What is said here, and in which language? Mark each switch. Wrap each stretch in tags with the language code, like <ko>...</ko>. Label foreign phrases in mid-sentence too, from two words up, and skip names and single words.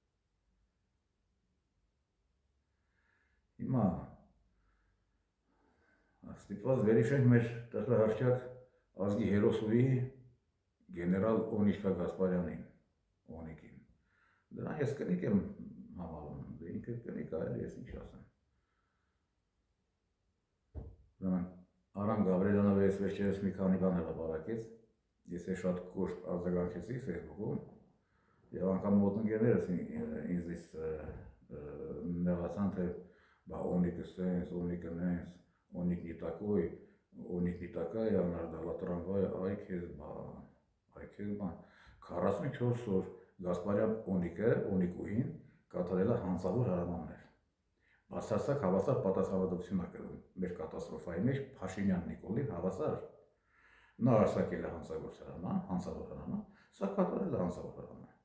<hy>Հիմա ստիպված վերհիշենք մեր տխրահարճակ ազգի հերոսուհի գեներալ Օնիկա Գասպարյանին, Օնիկին։ Դրան ես կնիկ եմ համարում, ինքը կնիկ է, ես ինչ ասեմ։ Ուրեմն Արամ Գաբրելյանը ես վերջերս մի քանի բան հրապարակեց, ես շատ կոշտ արձագանքեցի Facebook-ում, եւ անգամ մոտնգերներս ինձ նեղացան, թե Օնիկը սենց, Օնիկը նենց,</hy> <ru>Օնիկ не такой, Օնիկ не такая, она ждала трамвая,</ru> <hy>այ քեզ բան, 44 օր Գասպարյան Օնիկուհին կատարել է հանցավոր հրամաններ։ Բացարձակ հավասար պատասխանատվություն է կրում մեր կատաստրոֆայի մեջ Փաշինյան Նիկոլին հավասար։ Նա արձակել է հանցավոր հրաման, սա կատարել է հանցավոր հրաման։</hy>